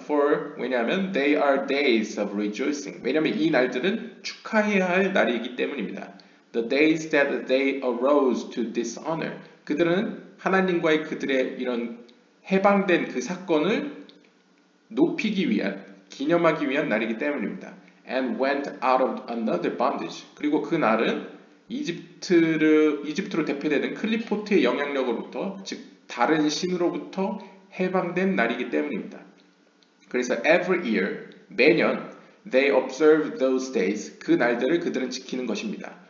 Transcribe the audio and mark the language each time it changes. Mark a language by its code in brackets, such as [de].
[en] For, [ko] 왜냐하면 [en] they are days of rejoicing. [ko] 왜냐하면 이 날들은 축하해야 할 날이기 때문입니다. [en] The days that they arose to dishonor. [ko] 그들은 하나님과의 그들의 이런 해방된 그 사건을 높이기 위한, 기념하기 위한 날이기 때문입니다. [en] And went out of another bondage. [ko] 그리고 그 날은 이집트로 대표되는 클리포트의 영향력으로부터, 즉 다른 신으로부터 해방된 날이기 때문입니다. 그래서 [en] every year, [ko] 매년 [en] they observe those days [ko] 그 날들을 그들은 지키는 것입니다.